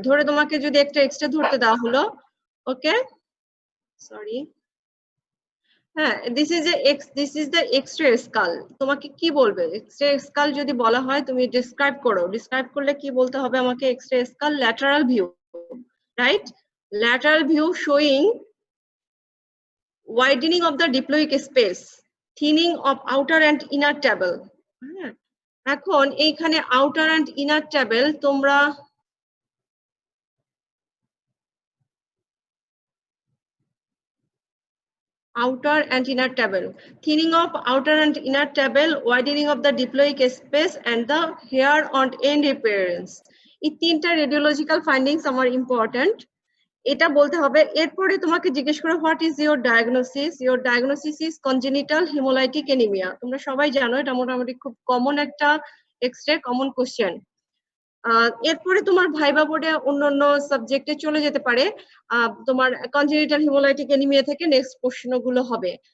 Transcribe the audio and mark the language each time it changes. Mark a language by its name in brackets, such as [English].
[Bangla] ধরে তোমাকে যদি একটা এক্স-রে ধরতে দেওয়া হলো, ওকে সরি, হ্যাঁ, [English] This is the X-ray skull. [Bangla] তোমাকে কি বলবে? এক্স-রে স্কাল যদি বলা হয়, তুমি ডিসক্রাইব করো। ডিসক্রাইব করলে কি বলতে হবে আমাকে? [English] X-ray skull lateral view, [Bangla] right? [English] Lateral view showing widening of the diploic space, thinning of outer and inner tabel. [Bangla] হ্যাঁ, এখন এইখানে [English] Outer and inner table তোমরা outer and inner tabel, thinning of outer and inner tabel, widening of the diploic space and the hair on end appearance. [Bangla] এই তিনটা radiological findings আমার important, এটা বলতে হবে। এরপরে তোমাকে জিজ্ঞেস করো [English] What is your diagnosis? Your diagnosis is congenital haemolytic anaemia. [Bangla] তোমরা সবাই জানো, এটা মোটামুটি খুব কমন একটা এক্স-রে, কমন কোশ্চেন। এরপরে তোমার ভাইবা বোর্ডে অন্যান্য সাবজেক্টে চলে যেতে পারে, তোমার কনজেনিটাল হিমোলাইটিক অ্যানিমিয়া থেকে নেক্সট প্রশ্নগুলো হবে।